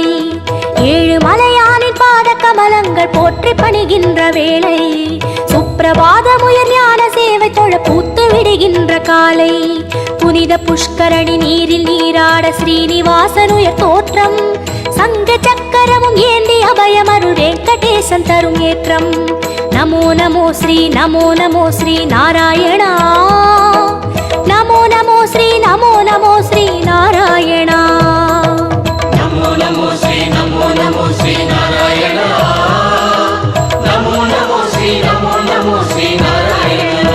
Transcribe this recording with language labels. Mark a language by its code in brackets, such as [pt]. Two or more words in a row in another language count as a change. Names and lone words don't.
[ta] ஏழு மலையானின் பாத கமலங்கள் போற்றி பணிகின்ற வேளை சுப்பிரபாதமுயர் ஞான சேவை தொழ பூத்து விடுகின்ற காலை புனித புஷ்கரணி நீரில் நீராட ஸ்ரீனிவாசன் உயர் தோற்றம் சங்க சக்கரமும் ஏந்தி அபயமருள் வெங்கடேசன் தரும் ஏற்றம் [sa] नमो नमो श्री नारायणा। नमो नमो श्री नारायणा। नमो नमो श्री नारायणा। नमो नमो श्री नारायणा।